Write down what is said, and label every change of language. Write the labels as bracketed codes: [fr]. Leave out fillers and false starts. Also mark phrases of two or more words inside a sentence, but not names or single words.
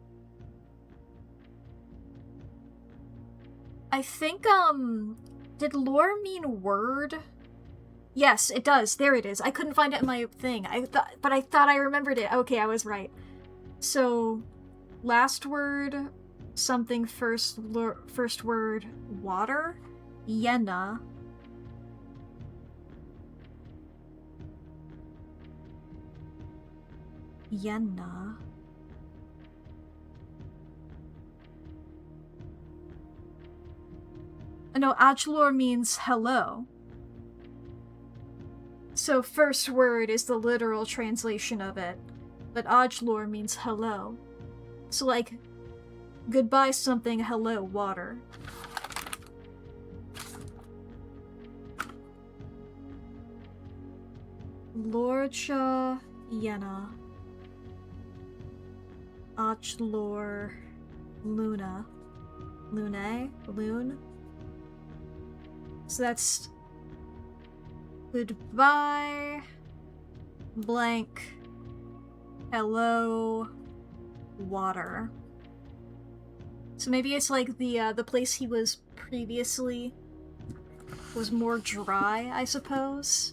[en] I think, did lore mean word? Yes, it does. There it is. I couldn't find it in my thing. But I thought I remembered it. Okay, I was right. So, last word, something first word, water. Yena. Yena. No, Ajlor means hello. So first word is the literal translation of it, but Ajlor means hello. So like, goodbye something, hello water. Lorja Yena. Ajlor Luna. Lune? Loon? So that's goodbye, blank, hello, water. So maybe it's like the place he was previously was more dry, I suppose.